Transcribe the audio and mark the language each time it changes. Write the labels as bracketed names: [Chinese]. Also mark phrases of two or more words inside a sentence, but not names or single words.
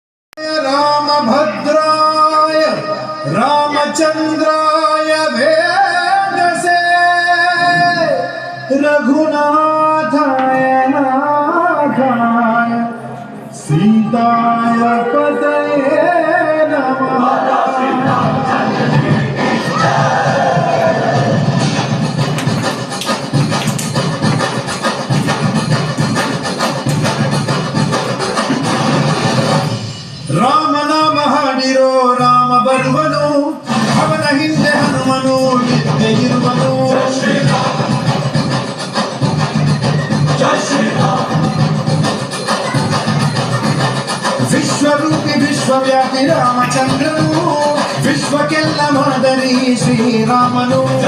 [Sanskrit] रामभद्राय रामचंद्राय वेदसे रघुनाथाय नाथाय सीताय पतये नमः। [Kannada] ರಾಮ ನಾಮ ಹಾಡಿರೋ ರಾಮ ಬರುವನು, ಅವನ ಹಿಂದೆ ಹನುಮನು ನಿತ್ಯ ಇರುವನು. ವಿಶ್ವರೂಪಿ ವಿಶ್ವವ್ಯಾಪಿ ರಾಮಚಂದ್ರನು, ವಿಶ್ವಕ್ಕೆಲ್ಲ ಮಾದರಿ ಶ್ರೀರಾಮನು.